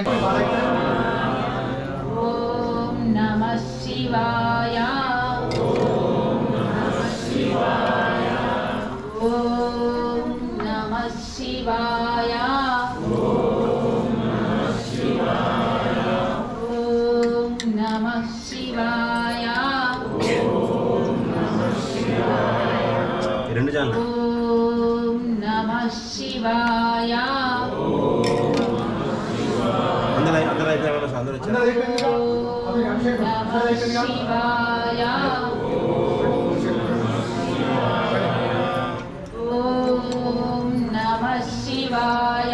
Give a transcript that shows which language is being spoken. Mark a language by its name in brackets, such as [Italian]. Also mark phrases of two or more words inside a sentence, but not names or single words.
[Sanskrit] ॐ नमः शिवाय ॐ नमः शिवाय ॐ नमः शिवाय ॐ नमः शिवाय ఓం నమః శివాయ [Telugu] అందరూ అయిపోయారు అందరూ వచ్చారు. [Sanskrit] ఓం నమః శివాయ ఓం నమః శివాయ